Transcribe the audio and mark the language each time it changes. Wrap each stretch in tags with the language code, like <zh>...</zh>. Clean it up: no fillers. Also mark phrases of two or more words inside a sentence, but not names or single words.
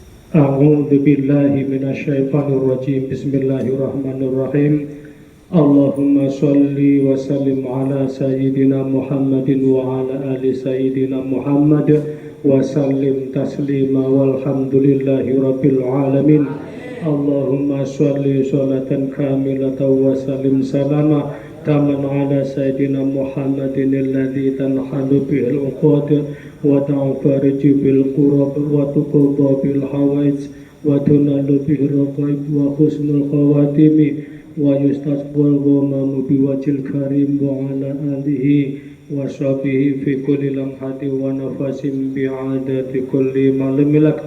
<ar>أعوذ بالله من الشيطان الرجيم. بسم الله الرحمن الرحيم. اللهم صل وسلم على سيدنا محمد وعلى آل سيدنا محمد وسلم تسليما والحمد لله رب العالمين. اللهم صل صلاة كاملة وسلم سلاما تاما على سيدنا محمد الذي تنحل به العقد وتنفرج به الكرب وتقضى به الحوائج وتنال به الرغائب وحسن الخواتيم ويستسقى الغمام بوجهه الكريم وعلى آله وصحبه في كل لمحة ونفس بعدد كل معلوم لك.</ar>